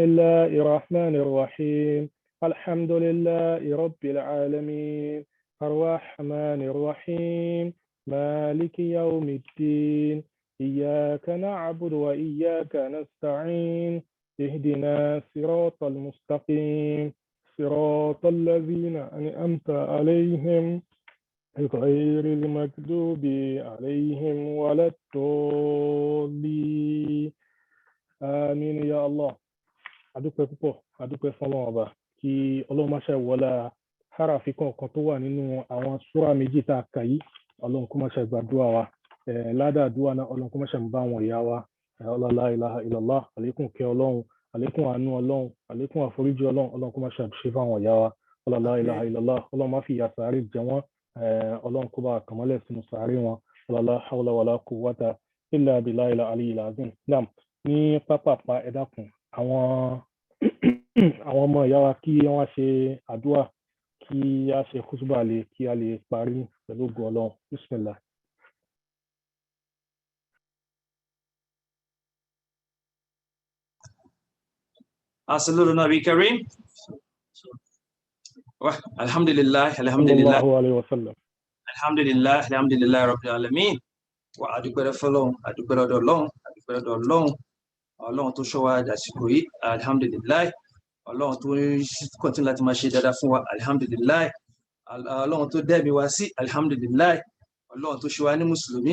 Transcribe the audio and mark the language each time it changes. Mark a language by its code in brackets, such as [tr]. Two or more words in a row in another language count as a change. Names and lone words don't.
[ar] الله الرحمن الرحيم الحمد لله رب العالمين الرحمن الرحيم مالك يوم الدين إياك نعبد وإياك نستعين اهدنا الصراط المستقيم صراط الذين أنعمت عليهم غير المكذوب عليهم ولا الضالين آمين يا الله [yo] adúpẹ́ púpọ̀ adúpẹ́ fún Ọlọ́run ọba kí Ọlọ́run má ṣe wọlá harafi kọ̀ọ̀kan tó wà nínú àwọn súrà méjì tá a kà yìí ọlọ́run kó má ṣe gbàdúrà wa ládàádúrà náà ọlọ́run kó má ṣe bá àwọn ìyá wa [ar] لا إله إلا الله [yo] àlékún kẹ́ ọlọ́run àlékún àánú ọlọ́run àlékún àforíjì ọlọ́run kó má ṣe ṣe fáwọn ìyá wa [ar] لا إله إلا الله [yo] ọlọ́run má fi ìyà sàárè jẹ wọ́n ọlọ́run kó bá kàmọ́lẹ̀ sínú sàárè wọn [ar] لا حول ولا قوة إلا بالله العلي العظيم. [yo] Naam, ní pápápá ẹ dákun àwọn ọmọ ìyá wa kí wọ́n ṣe àdúrà kí a ṣe kútúbà lè kí a lè parí pẹ̀lú ògo ọlọ́run. Bismillah. [ar] الصلاة نبي كريم. Alhamdulillah. صلى الله عليه وسلم. الحمد لله رب العالمين. [yo] Wa adúpẹ́ fọ́lọ́run, adúpẹ́ lọ́dọ̀ Ọlọ́run tó ṣọ́ wa dàsìkò yìí. Alhamdulillah. Ọlọ́run tó kọ́ntínú láti máa ṣe dáadáa fún wa. Alhamdulillah. Ọlọ́run tó dẹ́mi wá sí. Alhamdulillah. Ọlọ́run tó ṣe wá ní mùsùlùmí.